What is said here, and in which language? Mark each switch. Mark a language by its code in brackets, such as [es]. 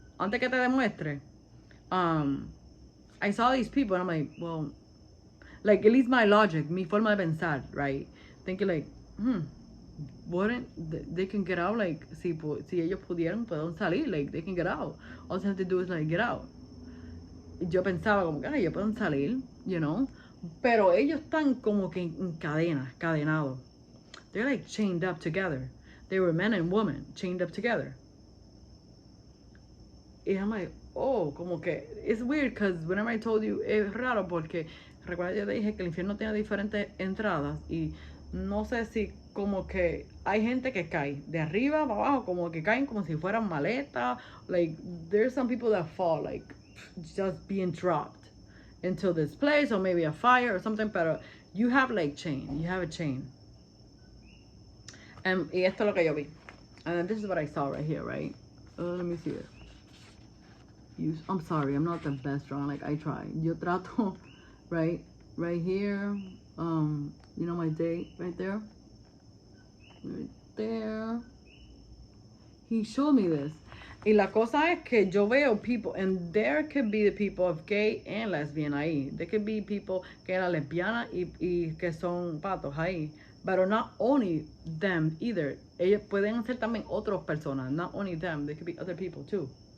[es] Antes que te demuestre, [en] I saw these people and I'm like, well, like at least my logic, [es] mi forma de pensar, [en] right? Thinking like, wouldn't they can get out, like [es] si ellos pudieran salir, [en] like they can get out. All they have to do is like get out. [es] Yo pensaba como que ellos pueden salir, you know, pero ellos están como que en cadenados. [en] They're like chained up together. They were men and women chained up together. [es] Y I'm like, oh, como que, [en] it's weird because whenever I told you, [es] es raro porque recuerda que yo te dije que el infierno tiene diferentes entradas y no sé si como que hay gente que cae de arriba para abajo, como que caen como si fueran maletas. [en] Like, there's some people that fall, like, just being dropped into this place or maybe a fire or something, pero you have like chain, you have a chain. [es] Y esto es lo que yo vi. [en] And then this is what I saw right here, right? Let me see it. I'm sorry, I'm not the best drawing, like I try. [es] Yo trato, [en] right here, you know my date right there? Right there. He showed me this. [es] Y la cosa es que yo veo [en] people, and there could be the people of gay and lesbian ahí. There could be people [es] que eran lesbianas y que son patos ahí. [en] But not only them either. [es] Ellos pueden ser también otras personas. [en] Not only them, there could be other people too.